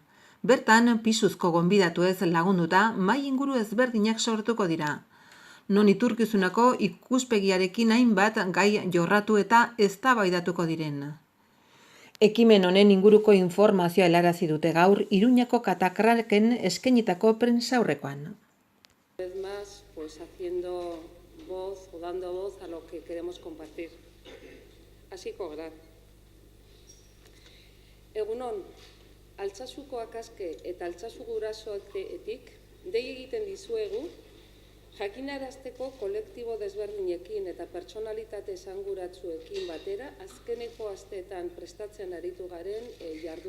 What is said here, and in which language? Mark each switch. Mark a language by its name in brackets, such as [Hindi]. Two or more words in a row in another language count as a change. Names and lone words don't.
[Basque] Bertan, pisuzko gonbidatuez lagunduta mahai inguru ezberdinak sortuko dira. Non iturkizunako ikuspegiarekin hainbat gai jorratu eta eztabaidatuko diren. Ekimen honen inguruko informazioa helarazi dute gaur Iruñako Katakraken eskainitako prentsaurrekoan. [Spanish] Vez más, pues haciendo voz o dando voz a lo que queremos compartir. [Basque] Hasiko gara. Egunon, Altsasukoak aske eta Altsasu gurasoetik dei egiten dizuegu jakinarazteko kolektibo desberdinekin eta pertsonalitate esanguratsuekin batera azkeneko asteetan prestatzen aritu garen jardun.